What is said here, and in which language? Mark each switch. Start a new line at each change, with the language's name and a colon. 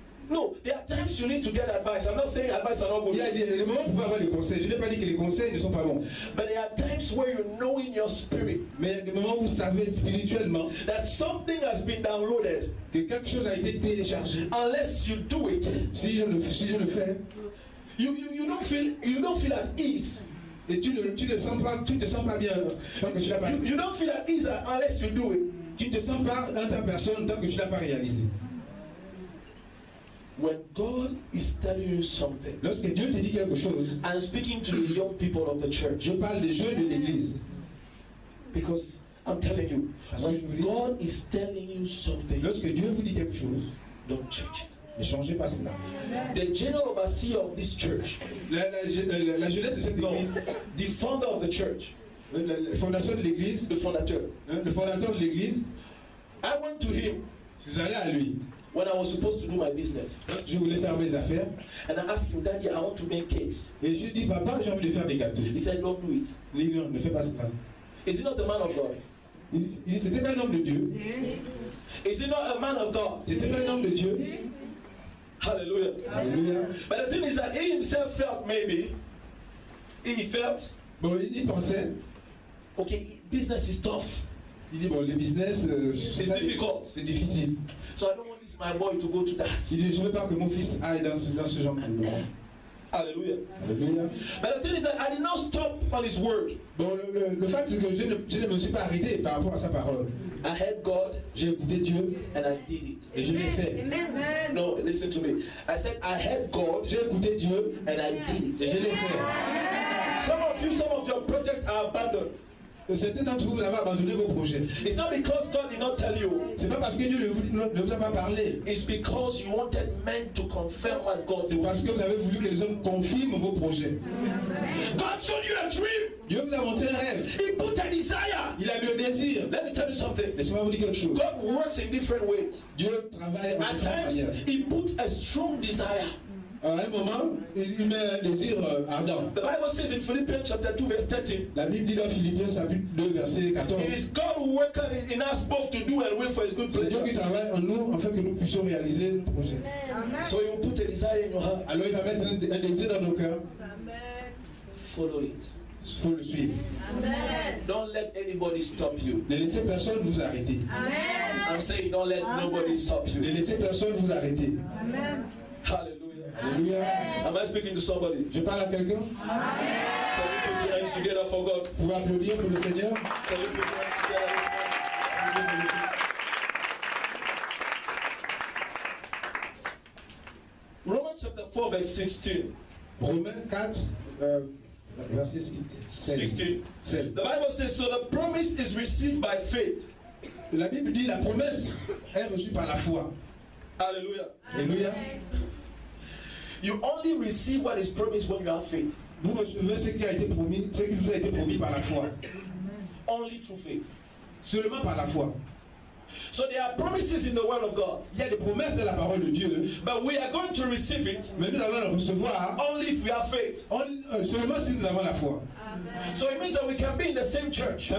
English: No, there are times you need to get advice. I'm not saying advice are not good.
French: Il y a des moments où vous pouvez avoir des conseils. Je n'ai pas dit que les conseils ne sont pas bons.
English: But there are times where you know in your spirit
French: Mais il y a des moments où vous savez spirituellement
English: that something has been downloaded.
French: que quelque chose a été téléchargé.
English: Unless you do it,
French: Si je le fais,
English: you don't feel at ease.
French: et tu ne te sens pas bien tant que tu l'as pas.
English: You don't feel at ease unless you do it.
French: Tu ne te sens pas dans ta personne tant que tu l'as pas réalisé.
English: When God is telling you something,
French: Lorsque Dieu te dit quelque chose,
English: I'm speaking to the young people of the church
French: je parle des jeunes de l'église.
English: because I'm telling you, when God is telling you something,
French: Lorsque Dieu vous dit quelque chose,
English: don't change it.
French: ne changez pas cela.
English: The general overseer of this church,
French: La jeunesse de cette
English: no,
French: église,
English: the founder of the church,
French: la fondation de l'église,
English: the fondateur,
French: le fondateur de l'église,
English: I went to him
French: vous allez à lui.
English: when I was supposed to do my business.
French: Je voulais faire mes affaires
English: And I asked him, Daddy, I want to make cakes.
French: et je dis papa, j'ai envie de faire des gâteaux.
English: He said, don't do it.
French: Il dit non, ne fais pas cela.
English: Is he not a man of God?
French: Il dit c'était pas un homme de Dieu.
English: Is he not a man of God?
French: C'était pas un homme de Dieu.
English: Hallelujah.
French: Alléluia.
English: But the thing is that he himself felt maybe, he felt,
French: Bon, il pensait,
English: okay, business is tough.
French: il dit bon, le business,
English: It's difficult.
French: c'est difficile.
English: So I don't want this my boy to go to that.
French: Il dit je ne veux pas que mon fils aille dans ce genre de boulot.
English: Hallelujah.
French: Alléluia.
English: But the thing is that I did not stop on his word.
French: Bon, le fait c'est que je ne me suis pas arrêté par rapport à sa parole.
English: I heard God
French: J'ai écouté Dieu
English: and I did it.
French: et je l'ai fait.
English: No, listen to me. I said I heard God
French: J'ai écouté Dieu
English: and I did
French: et
English: it.
French: je l'ai fait.
English: Some of your projects are abandoned.
French: Certains d'entre vous avez abandonné vos projets.
English: It's not because God did not tell you.
French: C'est pas parce que Dieu ne vous a pas parlé.
English: It's because you wanted men to confirm what God
French: C'est
English: told
French: parce que vous avez voulu que les hommes confirment vos projets.
English: God showed you a dream.
French: Dieu vous a montré un rêve.
English: He put a desire.
French: Il a vu le désir.
English: Let me tell you something.
French: Laissez-moi vous dire quelque chose.
English: God works in different ways.
French: Dieu travaille en
English: At
French: différentes
English: times,
French: manières.
English: He put a strong desire.
French: À un moment, il met un désir ardent.
English: The Bible says in Philippians chapter 2 verse 13,
French: La Bible dit dans Philippiens chapitre 2 verset 14.
English: it is God who worketh in us both to do and will for His good
French: C'est Dieu qui
English: pleasure.
French: travaille en nous afin que nous puissions réaliser le projet.
English: So He will put a desire in your heart.
French: Alors il va mettre un désir dans nos cœurs.
English: Follow it.
French: Il faut le suivre.
English: Don't let anybody stop you.
French: Ne laissez personne vous arrêter.
English: I'm saying don't let nobody stop
French: Ne
English: you.
French: laissez personne vous arrêter.
English: Hallelujah.
French: Alléluia.
English: Am I speaking to somebody?
French: Je parle à quelqu'un.
English: Can you put your hands together for God?
French: Vous pouvez applaudir pour le Seigneur.
English: Can you put your hands together? Romans chapter 4 verse 16.
French: Romains 4, verset 16.
English: 16. The Bible says, so the promise is received by faith.
French: La Bible dit la promesse est reçue par la foi.
English: Hallelujah.
French: Alléluia.
English: You only receive what is promised when you have faith.
French: Vous recevez ce qui a été promis, ce qui vous a été promis par la foi.
English: Only through faith.
French: Seulement par la foi.
English: So there are promises in the Word of God.
French: Il y a des promesses de la parole de Dieu,
English: But we are going to receive it
French: mais nous allons les recevoir
English: only if we have faith.
French: seulement si nous avons la foi.
English: So it means that we can be in the same church.